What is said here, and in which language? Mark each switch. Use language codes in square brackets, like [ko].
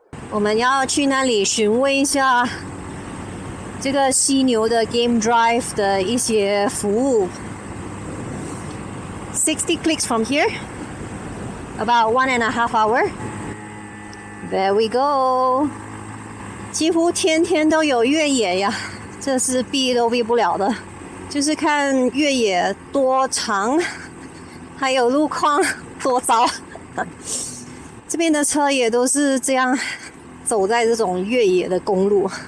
[zh] 我们要去那里询问一下这个犀牛的 Game Drive 的一些服务。 [en] 60 clicks from here, about 1.5 hours. There we go. [zh] 几乎天天都有越野呀，这是避都避不了的。就是看越野多长，还有路况多糟。这边的车也都是这样走在这种越野的公路。